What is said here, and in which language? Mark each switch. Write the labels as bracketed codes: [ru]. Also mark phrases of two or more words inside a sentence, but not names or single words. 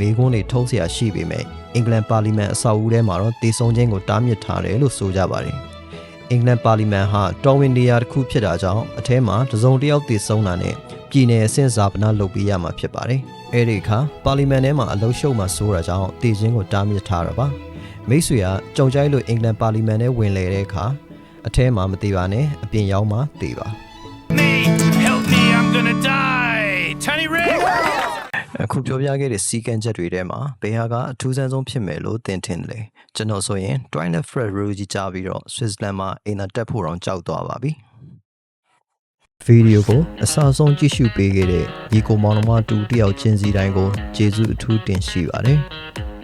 [my] မေးခွန်းတွေထုံးเสียရှိပေမဲ့အင်္ဂလန်ပါလီမန်အဆောက်အဦထဲမှာတော့တေဆုံးခြင်းကိုတားမြစ်ထားတယ်လို့ဆိုကြပါတယ်အင်္ဂလန်ပါလီမန်ဟာတော်ဝင်နေရာတစ်ခုဖြစ်တာကြောင့်အထဲမှာတစုံတစ်ယောက်တေဆုံးတာနဲ့ပြည်내အဆင့်စာပနာလုပ်ပေးရမှာဖြစ်ပါတယ်အဲ့ဒီအခါပါလီမန်ထဲမှာအလုံးရှုံမှဆိုးတာကြောင့်တေချင်းကိုတားမြစ်ထားတာပါမိတ်ဆွေကကြုံကြိုက်လို့အင်္ဂလန်ပါလီမန်ထဲဝင်လေတဲ့အခါအထဲမှာမသေးပါနဲ့အပြင်ရောက်မှသေပါ [en] Me, help me, I'm gonna die. Tony Rick. [my] အခုပြောပြခဲ့တဲ့စီကံချက်တွေထဲမှာဘယ်ဟာကအထူးဆန်းဆုံးဖြစ်မယ်လို့သင်ထင်တယ်လဲကျွန်တော်ဆိုရင် [en] Twilight Fred Rule [my] ကြီးကြားပြီးတော့ Switzerland မှာအင်တာတက်ဖို့တော့ကြောက်သွားပါပြီဗီဒီယိုကိုအစဆုံးကြည့်ရှုပေးခဲ့တဲ့ညီကိုမောင်နှမတူတယောက်ချင်းစီတိုင်းကိုကျေးဇူးအထူးတင်ရှိပါတယ်